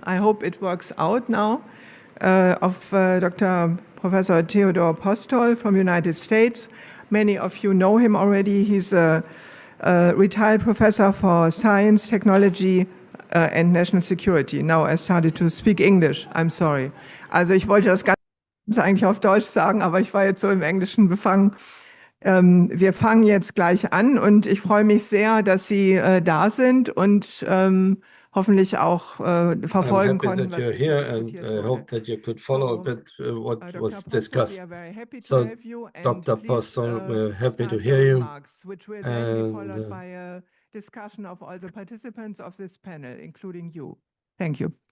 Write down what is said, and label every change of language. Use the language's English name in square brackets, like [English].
[English] I hope it works out now, of Dr. Professor Theodore Postol from United States. Many of you know him already. He's a retired professor for science, technology, and national security. Now I started to speak English. I'm sorry. [German] Also ich wollte das Ganze eigentlich auf Deutsch sagen, aber ich war jetzt so im Englischen befangen. Wir fangen jetzt gleich an und ich freue mich sehr, dass Sie da sind und hoffentlich auch verfolgen konnten, was diskutiert wurde. [English] I hope that you could follow a bit what was discussed. So, Dr. Postol, we're happy to hear you. Which will then be followed by a discussion of all the participants of this panel, including you. Thank you.